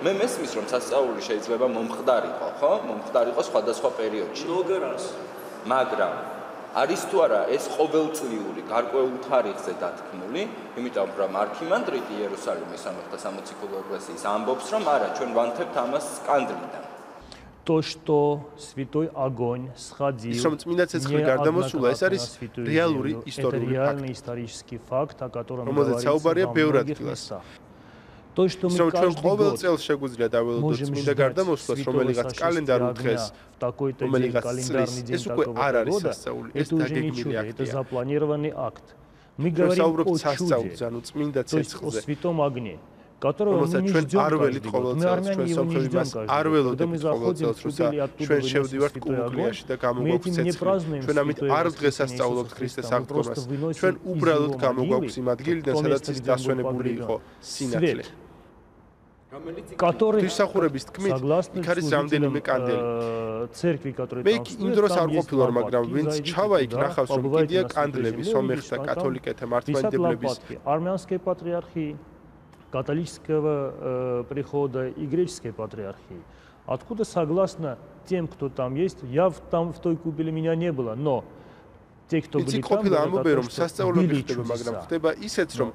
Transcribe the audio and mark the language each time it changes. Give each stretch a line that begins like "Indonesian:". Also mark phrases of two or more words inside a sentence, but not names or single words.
Georgian: მე მესმის რომ სასწაული შეიძლება მომხდარიყო, ხო? მომხდარიყო სხვადასხვა პერიოდში. მაგრამ არის თუ არა ეს ყოველწლიური გარკვეულ თარიღზე დათქმული, იმიტომ რომ არქიმანდრიტი იერუსალიმის სამეფო სამოციქულო ეკლესიის ამბობს, რომ არა, ჩვენ ვანთებთ ამას კანდლიდან.
Russian: То, что святой огонь сходил.
Georgian: ის რომ წმინდა ცეცხლი გარდამოსულა, ეს არის რეალური
Russian: исторический факт, о котором
Georgian: რომელზეც საუბარია ბევრ ადგილას.
Russian: То, что мы
Georgian: ჩვენ ყოველ წელს შეგვიძლია დაველოდოთ წმინდა გარდამოსვლას, რომელიღაც კალენდარულ დღეს, რომელიღაც წლის, ეს უკვე არ არის სასწაული, ეს დაგეგმილი აქტია.
Russian: Это запланированный акт. Мы говорим о
Georgian: სასწაულზე, ანუ წმინდა ცეცხლზე.
Russian: святом огне.
Georgian: რომელსაც ჩვენ არ ველით ყოველწელს ჩვენ სოფლები იმას არ ველოდებით ყოველწელს როცა ჩვენ შევდივართ კუბლიაში და გამოგვაქვს ცეცხლი ჩვენ ამით არ დღესასწაულობთ ქრისტეს აღდგომას ჩვენ უბრალოდ გამოგვაქვს იმ ადგილიდან სადაც ის დასვენებული იყო სინათლე ღვთისმსახურების თქმით იქ არის რამდენიმე კანდელი მე იმ დროს არ ყოფილვარ მაგრამ ვინც ჩავა იქ ნახავს რომ კიდია კანდლები სომეხთა კათოლიკეთა მართლმადიდებლების
Russian: армянской патриархии католического прихода и греческой патриархии. Откуда, согласно тем, кто там есть, я там в той купеле меня не было, но те, кто были там, говорят, что были чудеса.